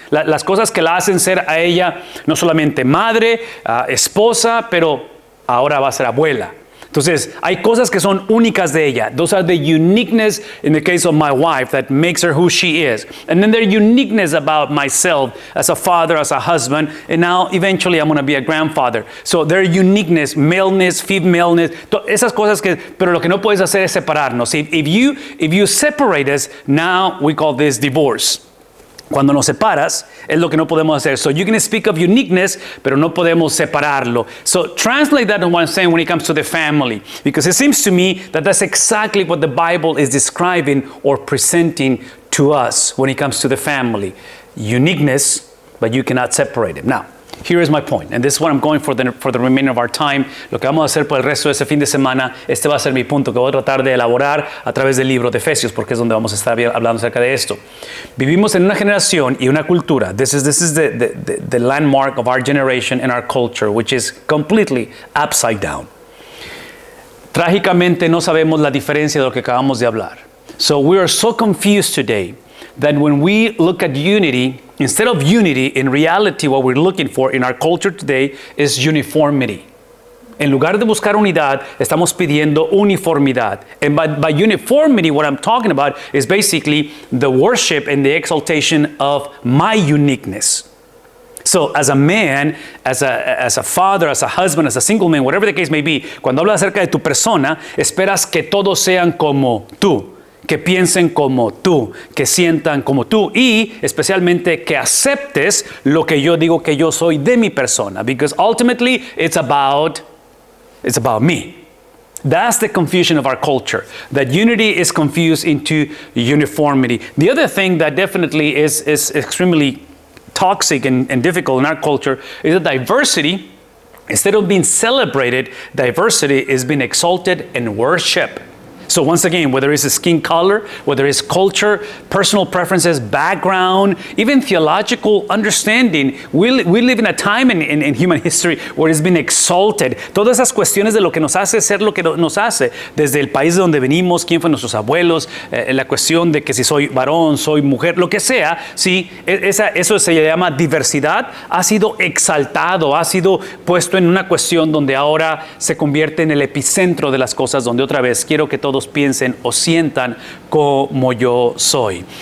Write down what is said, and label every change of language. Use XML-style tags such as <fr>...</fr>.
<es>Las cosas que la hacen ser a ella no solamente madre, esposa, pero ahora va a ser abuela. Entonces, hay cosas que son únicas de ella.</es> <en>Those are the uniqueness in the case of my wife that makes her who she is. And then there uniqueness about myself as a father, as a husband, and now eventually I'm going to be a grandfather. So there uniqueness, maleness, femaleness,</en> <es>esas cosas que, pero lo que no puedes hacer es separarnos.</es> <en>If you separate us, now we call this divorce.</en> <es>Cuando nos separas, es lo que no podemos hacer.</es> <en>So you can speak of uniqueness,</en> <es>pero no podemos separarlo.</es> <en>So translate that in what I'm saying when it comes to the family. Because it seems to me that that's exactly what the Bible is describing or presenting to us when it comes to the family. Uniqueness, but you cannot separate it. Now, here is my point, and this is what I'm going for the remainder of our time.</en> <es>Lo que vamos a hacer por el resto de ese fin de semana, este va a ser mi punto que voy a tratar de elaborar a través del libro de Efesios, porque es donde vamos a estar hablando acerca de esto. Vivimos en una generación y una cultura.</es> <en>This is the landmark of our generation and our culture, which is completely upside down.</en> <es>Trágicamente no sabemos la diferencia de lo que acabamos de hablar.</es> <en>So we are so confused today that when we look at unity, instead of unity, in reality, what we're looking for in our culture today is uniformity.</en> <es>En lugar de buscar unidad, estamos pidiendo uniformidad.</es> <en>And by uniformity, what I'm talking about is basically the worship and the exaltation of my uniqueness. So as a man, as a father, as a husband, as a single man, whatever the case may be,</en> <es>cuando hablas acerca de tu persona, esperas que todos sean como tú, que piensen como tú, que sientan como tú y especialmente que aceptes lo que yo digo que yo soy de mi persona.</es> <en>Because ultimately, it's about me. That's the confusion of our culture. That unity is confused into uniformity. The other thing that definitely is extremely toxic and difficult in our culture is that diversity, instead of being celebrated, diversity is being exalted and worshiped. So once again, whether it's skin color, whether it's culture, personal preferences, background, even theological understanding, we live in a time in human history where it's been exalted.</en> <es>Todas esas cuestiones de lo que nos hace ser lo que nos hace, desde el país de donde venimos, quién fue nuestros abuelos, la cuestión de que si soy varón, soy mujer, lo que sea, sí, eso se llama diversidad, ha sido exaltado, ha sido puesto en una cuestión donde ahora se convierte en el epicentro de las cosas, donde otra vez quiero que todos piensen o sientan como yo soy.</es>